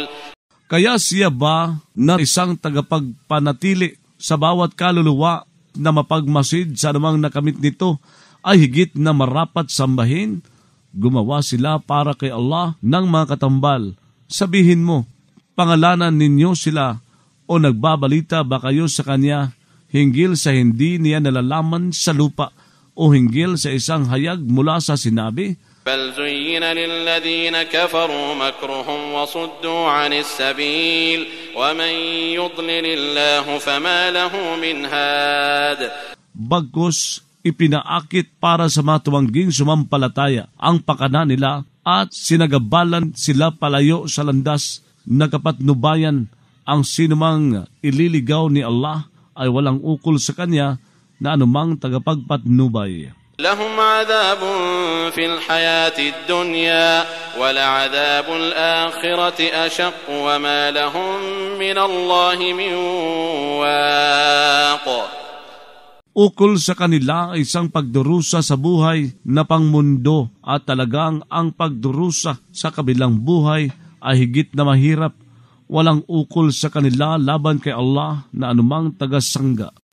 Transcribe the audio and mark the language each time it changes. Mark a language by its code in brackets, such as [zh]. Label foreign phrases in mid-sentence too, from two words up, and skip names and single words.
[tl] Kaya siya ba na isang tagapagpanatili sa bawat kaluluwa na mapagmasid sa anumang nakamit nito ay higit na marapat sambahin? Gumawa sila para kay Allah ng mga katambal. Sabihin mo, pangalanan ninyo sila o nagbabalita ba kayo sa Kanya hinggil sa hindi niya nalalaman sa lupa o hinggil sa isang hayag mula sa sinabi? [ar] بل زين للذين كفروا مكرهم وصدوا عن السبيل ومن يضلل الله فما له من هاد. [tl] Bagkus ipinaakit para sa mga tumangging sumampalataya ang pakana nila at sinagabalan sila palayo sa landas na kapatnubayan. Ang sinumang ililigaw ni Allah ay walang ukol sa Kanya na anumang tagapagpatnubay. [ar] لهم عذاب في الحياة الدنيا ولعذاب الآخرة أشق وما لهم من الله من واق. [tl] Ukol sa kanila ay isang pagdurusa sa buhay na pangmundo at talagang ang pagdurusa sa kabilang buhay ay higit na mahirap. Walang ukol sa kanila laban kay Allah na anumang tagasangga.